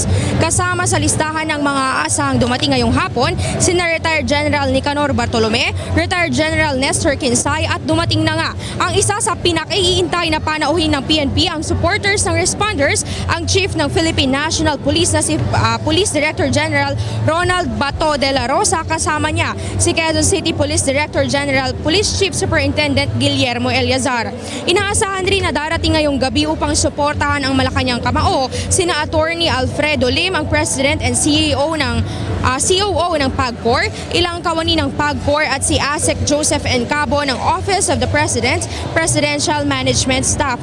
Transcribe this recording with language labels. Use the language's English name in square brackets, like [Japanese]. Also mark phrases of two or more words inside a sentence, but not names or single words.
[Filipino] Kasama sa listahan ng mga aasahang dumating ngayong hapon, sina Retired General Nicanor Bartolome, Retired General Nestor Kinsay at dumating na nga ang isa sa pinakaiintay na panauhin ng PNP, ang supporters ng responders, ang Chief ng Philippine National Police na si Police Director General Ronald Bato de la Rosa, kasama niya si Quezon City Police Director General Police Chief Superintendent Guillermo Eliazar. Inaasahan rin na darating ngayong gabi upang suportahan ang Malacanang Kamao sina Attorney Alfredo Lim, ang [English] President and COO [Filipino] ng PAGCOR, ilang kawani ng PAGCOR at si ASEC Joseph Encabo ng Office of the President, Presidential Management Staff.